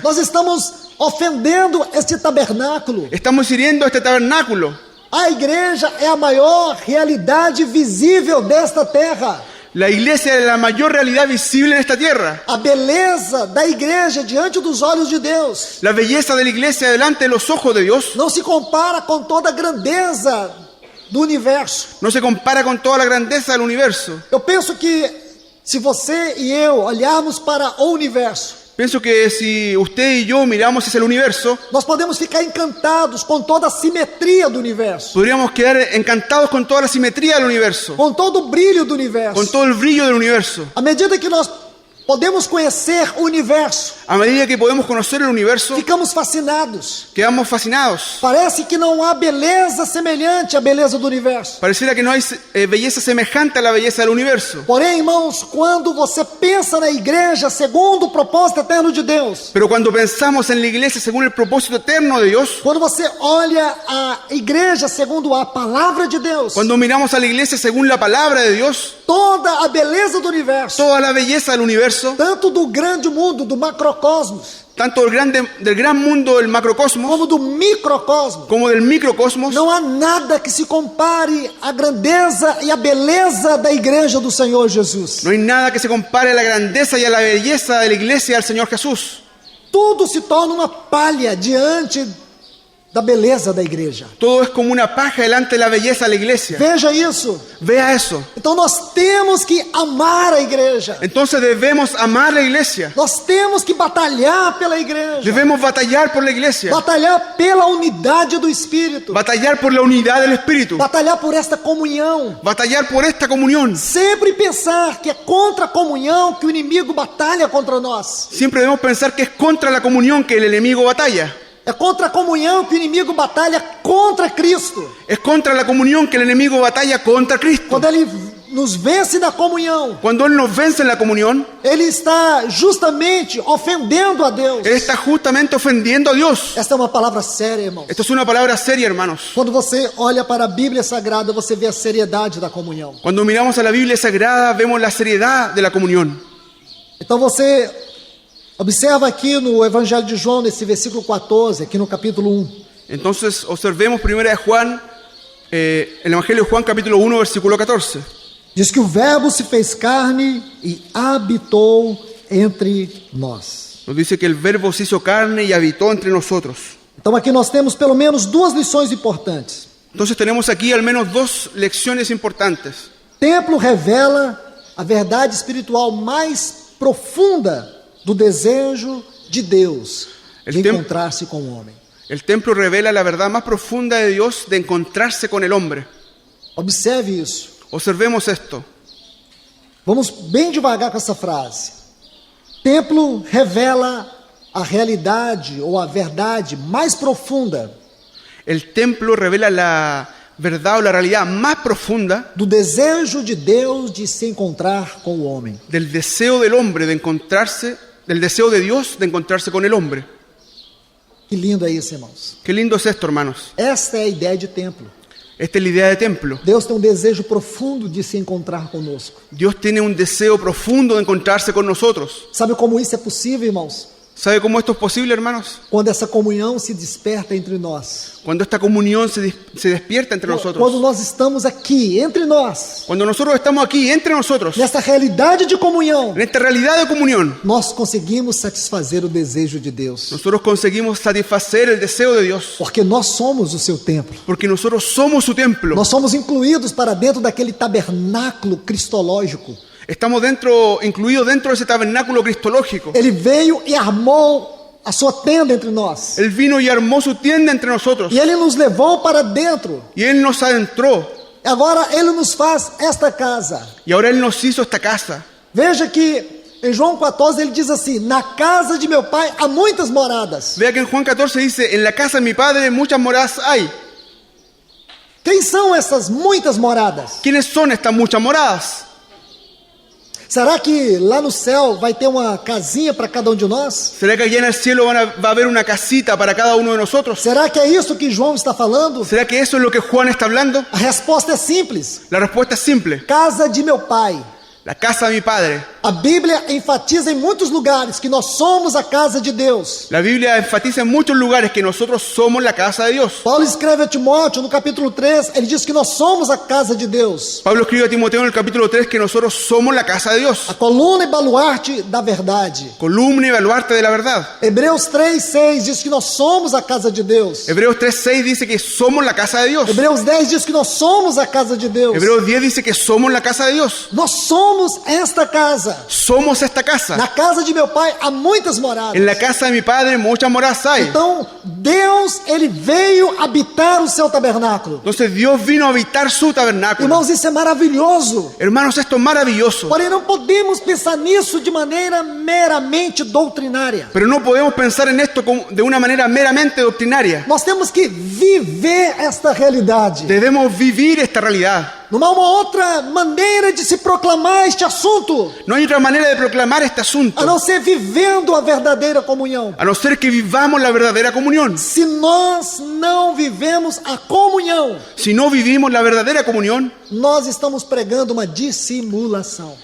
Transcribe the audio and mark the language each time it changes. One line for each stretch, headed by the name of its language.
Portuguese: Nós estamos ofendendo este tabernáculo.
Spanish: Estamos hiriendo este tabernáculo.
Portuguese: A igreja é a maior realidade visível desta terra.
Spanish: La iglesia es la mayor realidad visible en esta tierra.
Portuguese: A beleza da igreja diante dos olhos de Deus
Spanish: La belleza de la iglesia delante de los ojos de Dios
Portuguese: não se compara com toda a grandeza do universo.
Spanish: no se compara con toda la grandeza del universo.
Portuguese: Eu penso que se você e eu olharmos para o universo,
Spanish: Pienso que si usted y yo miramos hacia el universo,
Portuguese: nós podemos ficar encantados com toda a simetria do universo,
Spanish: podríamos quedar encantados con toda la simetría del universo,
Portuguese: com todo o brilho do universo.
Spanish: con todo el brillo del universo.
Portuguese: À medida que nós podemos conhecer o universo,
Spanish: A medida que podemos conocer el universo,
Portuguese: ficamos fascinados.
Spanish: quedamos fascinados.
Portuguese: Parece que não há beleza semelhante à beleza do universo.
Spanish: Pareciera que no hay belleza semejante a la belleza del universo.
Portuguese: Porém, irmãos, quando você pensa na igreja segundo o propósito eterno de Deus,
Spanish: Pero cuando pensamos en la iglesia según el propósito eterno de Dios,
Portuguese: quando você olha a igreja segundo a palavra de Deus,
Spanish: cuando miramos a la iglesia según la palabra de Dios,
Portuguese: toda a beleza do universo,
Spanish: toda la belleza del universo,
Portuguese: tanto do grande mundo, do macrocosmos,
Spanish: tanto del gran mundo del macrocosmos
Portuguese: como do microcosmos,
Spanish: como del microcosmos,
Portuguese: não há nada que se compare à grandeza e à beleza da igreja do Senhor Jesus.
Spanish: no hay nada que se compare a la grandeza y a la belleza de la iglesia del Señor Jesús.
Portuguese: Tudo se torna uma palha diante da beleza da igreja.
Spanish: Todo es como una paja delante de la belleza de la iglesia.
Portuguese: Veja isso.
Spanish: Vea eso.
Portuguese: Então nós temos que amar a igreja.
Spanish: Entonces debemos amar la iglesia.
Portuguese: Nós temos que batalhar pela igreja.
Spanish: Debemos batallar por la iglesia.
Portuguese: Batalhar pela unidade do Espírito.
Spanish: Batallar por la unidad del Espíritu.
Portuguese: Batalhar por esta comunhão.
Spanish: Batallar por esta comunión.
Portuguese: Sempre pensar que é contra a comunhão que o inimigo batalha contra nós.
Spanish: Siempre debemos pensar que es contra la comunión que el enemigo batalla.
Portuguese: É contra a comunhão que o inimigo batalha contra Cristo.
Spanish: Es contra la comunión que el enemigo batalla contra Cristo.
Portuguese: Quando ele nos vence na comunhão,
Spanish: Cuando Él nos vence en la comunión,
Portuguese: ele está justamente ofendendo a Deus.
Spanish: Él está justamente ofendiendo a Dios.
Portuguese: Esta é uma palavra séria, irmãos.
Spanish: Esto es una palabra seria, hermanos.
Portuguese: Quando você olha para a Bíblia Sagrada, você vê a seriedade da comunhão.
Spanish: Cuando miramos a la Biblia Sagrada, vemos la seriedad de la comunión.
Portuguese: Então você observa aqui no Evangelho de João, nesse versículo 14, aqui no capítulo 1.
Spanish: Entonces, observemos primero de Juan, el Evangelio de Juan, capítulo 1, versículo 14.
Portuguese: Diz que o Verbo se fez carne e habitou entre nós.
Spanish: Nos dice que el Verbo se hizo carne y habitó entre nosotros.
Portuguese: Então aqui nós temos pelo menos duas lições importantes.
Spanish: Entonces tenemos aquí al menos dos lecciones importantes.
Portuguese: O templo revela a verdade espiritual mais profunda do desejo de Deus de encontrar-se com o homem.
Spanish: El templo revela la verdad más profunda de Dios de encontrarse con el hombre.
Portuguese: Observe isso.
Spanish: Observemos esto.
Portuguese: Vamos bem devagar com essa frase. Templo revela a realidade ou a verdade mais profunda
Spanish: El templo revela la verdad o la realidad más profunda
Portuguese: do desejo de Deus de se encontrar com o homem.
Spanish: del deseo del hombre de encontrarse, del deseo de Dios de encontrarse con el hombre.
Portuguese: Que lindo é isso, irmãos.
Spanish: Qué lindo es esto, hermanos.
Portuguese: Esta é a ideia de templo.
Spanish: Esta es la idea de templo.
Portuguese: Deus tem um desejo profundo de se encontrar conosco.
Spanish: Dios tiene un deseo profundo de encontrarse con nosotros.
Portuguese: Sabe como isso é possível, irmãos?
Spanish: ¿Sabe cómo esto es posible, hermanos?
Portuguese: Quando essa comunhão se desperta entre nós.
Spanish: Cuando esta comunión se despierta entre
Portuguese: Quando
Spanish: nosotros.
Portuguese: nós estamos aqui, entre nós,
Spanish: Cuando nosotros estamos aquí, entre nosotros,
Portuguese: nessa realidade de comunhão,
Spanish: en esta realidad de comunión,
Portuguese: nós conseguimos satisfazer o desejo de Deus.
Spanish: nosotros conseguimos satisfacer el deseo de Dios.
Portuguese: Porque nós somos o seu templo.
Spanish: Porque nosotros somos su templo.
Portuguese: Nós somos incluídos para dentro daquele tabernáculo cristológico.
Spanish: Estamos incluidos dentro de ese tabernáculo cristológico.
Portuguese: Ele veio e armou a sua tenda entre nós.
Spanish: Él vino y armó su tienda entre nosotros.
Portuguese: E ele nos levou para dentro.
Spanish: Y Él nos adentró.
Portuguese: Agora ele nos faz esta casa.
Spanish: Y ahora Él nos hizo esta casa.
Portuguese: Veja que Em João 14 ele diz assim: na casa de meu pai há muitas moradas.
Spanish: Vea que en Juan 14 dice, en la casa de mi padre muchas moradas hay.
Portuguese: Quem são essas muitas moradas?
Spanish: ¿Quiénes son estas muchas moradas?
Portuguese: Será que lá no céu vai ter uma casinha para cada um de nós?
Spanish: ¿Será que allá en el cielo va a haber una casita para cada uno de nosotros?
Portuguese: Será que é isso que João está falando?
Spanish: ¿Será que eso es lo que Juan está hablando?
Portuguese: A resposta é simples:
Spanish: La respuesta es simple.
Portuguese: casa de meu pai.
Spanish: La casa de mi padre.
Portuguese: A Bíblia enfatiza em muitos lugares que nós somos a casa de Deus.
Spanish: La Biblia enfatiza en muchos lugares que nosotros somos la casa de Dios.
Portuguese: Paulo escreve a Timóteo no capítulo 3, ele diz que nós somos a casa de Deus.
Spanish: Pablo escribe a Timoteo en el capítulo 3 que nosotros somos la casa de Dios.
Portuguese: A coluna e baluarte da verdade.
Spanish: Columna y baluarte de la verdad.
Portuguese: Hebreus 3:6 diz que nós somos a casa de Deus.
Spanish: Hebreos 3:6 dice que somos la casa de Dios.
Portuguese: Hebreus 10 diz que nós somos a casa de Deus.
Spanish: Hebreos 10 dice que somos la casa de Dios.
Portuguese: Nós somos esta casa.
Spanish: Somos esta casa.
Portuguese: Na casa de meu pai há muitas moradas.
Spanish: En la casa de mi padre muchas moradas hay.
Portuguese: Então, Deus, ele veio habitar o seu tabernáculo.
Spanish: Entonces Dios vino a habitar su tabernáculo.
Portuguese: Irmãos, isso é maravilhoso.
Spanish: Hermanos, esto es maravilloso.
Portuguese: Porém, não podemos pensar nisso de maneira meramente doutrinária.
Spanish: Pero no podemos pensar en esto de una manera meramente doctrinaria.
Portuguese: Nós temos que viver esta realidade.
Spanish: Debemos vivir esta realidad.
Portuguese: Não há uma outra maneira de se proclamar este assunto,
Spanish: No hay otra manera de proclamar este a asunto,
Portuguese: não ser vivendo a verdadeira comunhão.
Spanish: a no ser que vivamos la verdadera comunión.
Portuguese: Se nós não vivemos a comunhão,
Spanish: Si no vivimos la verdadera comunión,
Portuguese: nós estamos pregando uma dissimulação.